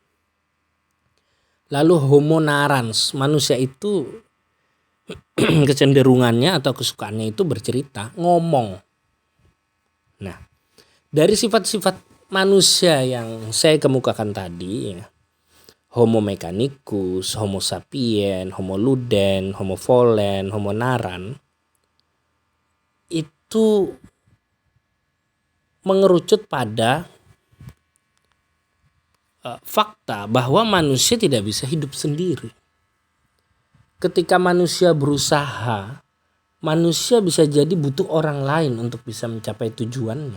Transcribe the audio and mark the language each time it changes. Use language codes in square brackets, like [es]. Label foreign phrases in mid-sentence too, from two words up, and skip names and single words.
[id] Lalu [la] Homo narans, [id] manusia itu kecenderungannya atau kesukaannya itu bercerita, ngomong. Nah, dari sifat-sifat manusia yang saya kemukakan tadi ya, [la] Homo mechanicus, Homo sapien, Homo ludens, Homo volens, Homo naran, [id] itu mengerucut pada fakta bahwa manusia tidak bisa hidup sendiri. Ketika manusia berusaha manusia bisa jadi butuh orang lain untuk bisa mencapai tujuannya.